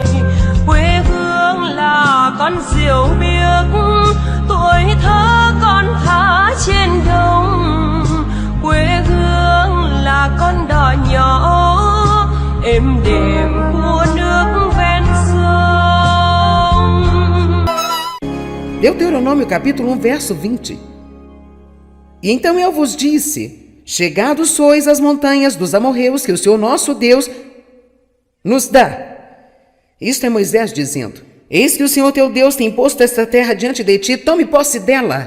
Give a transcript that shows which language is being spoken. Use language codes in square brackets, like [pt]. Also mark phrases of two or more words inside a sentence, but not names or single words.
[vi] Quê hương là con diều biếc, tuổi thơ con thả trên đồng. Quê hương là con đò nhỏ êm đềm của nước ven sông. [pt] Deuteronômio capítulo 1, verso 20. E então eu vos disse: chegados sois às montanhas dos amorreus que o Senhor nosso Deus nos dá. Isto é Moisés dizendo: eis que o Senhor teu Deus tem posto esta terra diante de ti, tome posse dela.